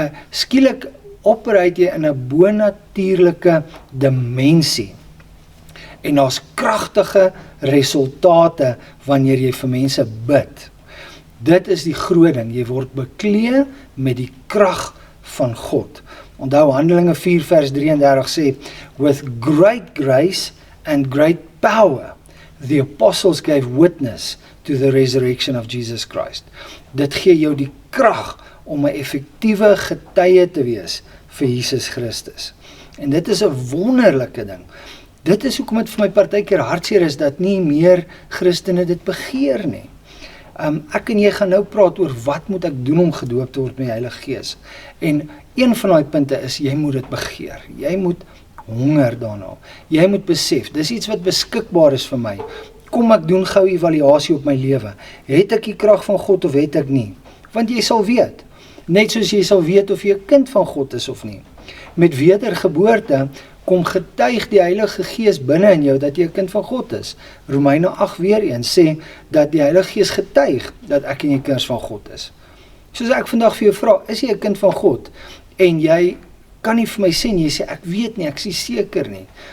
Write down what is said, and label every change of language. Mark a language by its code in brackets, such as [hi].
[af] Skielik operate jy in 'n bonatuurlike dimensie. En daar's kragtige resultate wanneer jy vir mense bid. Dit is die groot ding, jy word beklee met die krag van God. Onthou Handelinge 4 vers 33 sê, [en] with great grace and great power, the apostles gave witness to the resurrection of Jesus Christ. [af] Dit gee jou die krag om 'n effektiewe getuie te wees vir Jesus Christus. En dit is 'n wonderlike ding. Dit is hoekom dit vir my partykeer hartseer is dat nie meer Christene dit begeer nie. Ek en jy gaan nou praat oor wat moet ek doen om gedoop te word met die Heilige Gees. En een van daai punte is, jy moet dit begeer. Jy moet honger daarna. Jy moet besef, dis iets wat beskikbaar is vir my. Kom ek doen gou 'n evaluasie op my lewe. Het ek die krag van God of het ek nie? Want jy sal weet. Net soos jy sal weet of jy 'n kind van God is of nie. Met wedergeboorte kom getuig die Heilige Gees binne in jou dat jy 'n kind van God is. Romeine 8 weer eens sê dat die Heilige Gees getuig dat ek en jy kinders van God is. Soos ek vandag vir jou vra, is jy 'n kind van God? En jy kan nie vir my sê nie, jy sê ek weet nie, ek is nie seker nie.